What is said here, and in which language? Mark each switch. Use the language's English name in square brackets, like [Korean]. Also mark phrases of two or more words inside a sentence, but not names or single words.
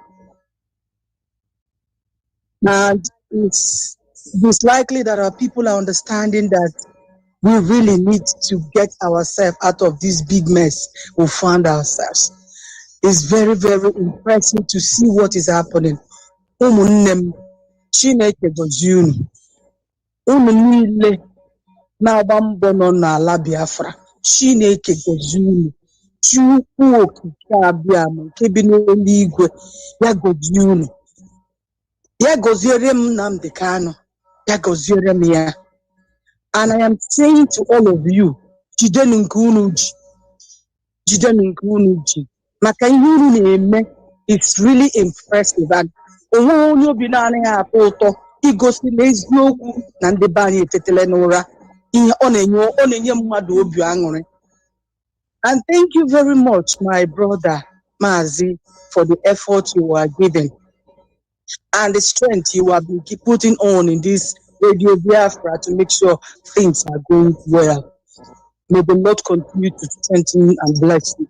[English] And it's likely that our people are understanding that we really need to get ourselves out of this big mess we found ourselves. It's very, very impressive to see what is happening. [Igbo] Ụmụnne m, Chineke gọzie unu. Unu niile na-agba mbọ nọ n'ala Biafra. Chineke gọzie unu. Chukwu okike abịa ma nke bi n'eluigwe ya gọzie unu. Ya gọziere m Nnamdi Kanu. Ya gọziere m ya. [English] And I am saying to all of you, [Igbo] jidenu nke unu ji. Jidenu nke unu ji. Maka ihe unu na-eme, [English] it's really impressive. [Igbo] And onwe onye obi na-anaghị atọ ụtọ igosi na eziokwu na ndị be anyị etetele n'ụra. Ihe ọ na-enye mmadụ obi aṅụrị. [English] And thank you very much, my brother Mazi, for the effort you are giving and the strength you have been putting on in this Radio Biafra to make sure things are going well. May the Lord continue to strengthen and bless you.